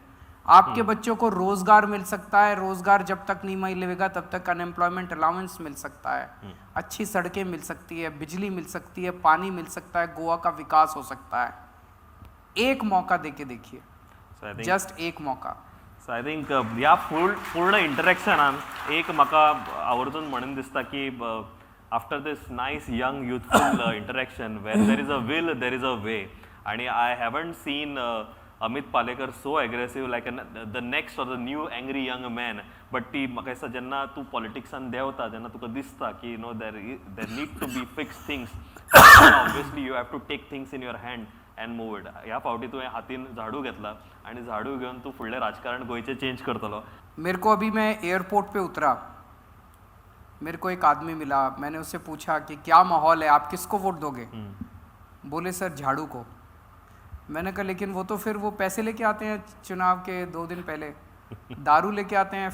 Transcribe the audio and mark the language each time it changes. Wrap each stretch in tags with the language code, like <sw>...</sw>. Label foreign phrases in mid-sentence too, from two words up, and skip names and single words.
<hi>आपके बच्चों को रोजगार मिल सकता है. रोजगार जब तक नहीं मिलेगा तब तक</hi> <en>unemployment allowance</en> <hi>मिल सकता है. अच्छी सड़कें मिल सकती है, बिजली मिल सकती है, पानी मिल सकता है, गोवा का विकास हो सकता है. एक मौका देके देखिए,</hi> <en>So I think</en> <hi>जस्ट एक मौका.</hi> <en>so I think</en> <kok>ह्या पूर्ण इंटरेक्शनान एक म्हाका आवर्जून म्हणून दिसता की</kok> <en>after this nice young youthful interaction where there is a will there is a way आणि I haven't seen Amit Palekar so aggressive like the next or the new angry young man. बट</en> <kok>ती म्हाका दिसता जेन्ना तूं पॉलिटिक्सान देंवता जेन्ना तुका दिसता की</kok> <en>there need to be fix things obviously you have to take things in your hand and move it.</en> <kok>ह्या फावटी तुवें हातीन झाडू घेतला आणि झाडू घेऊन तू फुडलें राजकारण गोंयचें चेंज करतलो.</kok> <hi>मेरे को अभी मैं एयरपोर्ट पे उतरा, मेरे को एक आदमी मिला. मैंने उससे पूछा कि क्या माहौल है, आप किसको वोट दोगे? बोले सर झाड़ू को. मैंने कहा लेकिन वो तो फिर वो पैसे लेके आते हैं चुनाव के 2 दिन पहले, दारू लेके आते हैं.</hi>